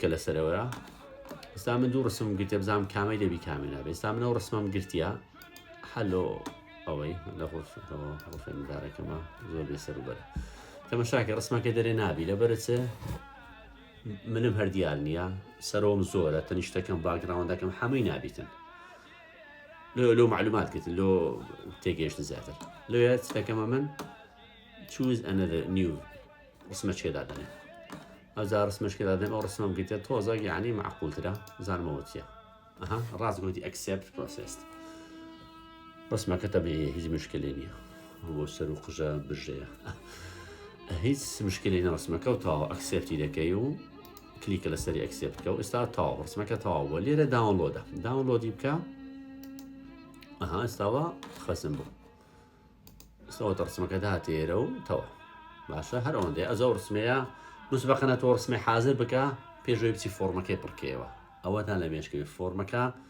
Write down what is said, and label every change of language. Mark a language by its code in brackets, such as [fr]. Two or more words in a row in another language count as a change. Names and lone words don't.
[ckb] لەسەرەوەە ئێستا من دوو ڕسم گرتە بزانم کامی دەبی کامی نابێت ئێستا منەوە ڕسمم گرتیە هەلۆ ئەوەی لە ڕۆفێندارەکەمە زۆر بێسەر و بەرە تەماشاکە ڕسمەکە دەرێ نابی لەبەرچە منم هەردیار نییە سەرۆم زۆرە تەنیشتەکەم باگراوندەکەم هەمووی نابیتن لۆ معلومات گرتن لۆ تێگەیشتن زیاتر لۆیە چتەکەمە من [en] choose another new [ckb] ڕسمەچێدا دەنێ ئەوجا ڕسمەشکێدا دێن ئەو ڕسمەم گرتە تۆزە یعنی معقولترە زانمەوە چییە ڕاست گوتی [en] accept processed [ckb] ڕسمەکەتە بێ هیچ مشکلێ نییە بۆ سەر و قژە برژەیە هیچ مشکلی نە ڕسمەکە و تاوە ئەکسێپتی دەکەی و کلیکە لەسەری ئەکسێپتکە و ئێستا تاوە ڕسمەکە تەواوە لێرە داونلۆدە داونلۆدی بکە ئێستاوە خەسم بوو ئێستاوە ڕسمەکە داتێرە و تەوە باشە هەر ئەوەندەیە ئەزە ڕسمەیە مسبقەنە تۆ ڕسمەی حازر بکە پێشوەی بچی فۆرمەکەی پڕکەوە ئەوەتان لە مێشکەوی فۆرمەکە